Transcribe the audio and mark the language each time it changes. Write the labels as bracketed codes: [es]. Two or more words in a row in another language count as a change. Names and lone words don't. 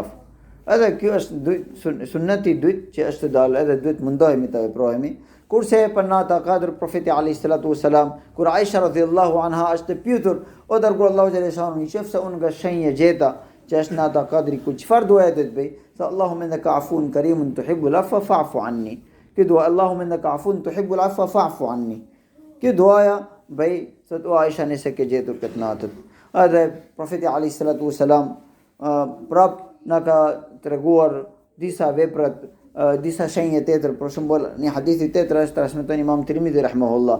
[sq] Edhe kjo është sunneti i dytë që është dalë, edhe duhet mundohemi të veprojemi. Kurse për nata kadr profeti [ar] عليه الصلاة والسلام, [sq] kur Aisha [ar] رضي الله عنها [sq] është pyetur, o dërguar Allahu xhaleshanu, nëse unë nga shenjë gjeta që është nata kadri, ku çfarë duhet të bëj? [ar] سا اللهم إنك عفو كريم تحب العفو فاعف عني. [sq] Kjo dua [ar] اللهم إنك عفو تحب العفو فاعف عني. [sq] Kjo duaja bëj sot o Aisha nëse ke gjetur këtë natë. Edhe profeti [ar] عليه الصلاة والسلام [sq] prap na ka treguar disa vepra, disa shenjë tjetër, për shembull një hadith tjetër është transmeton Imam Tirmidhi rahimahullah.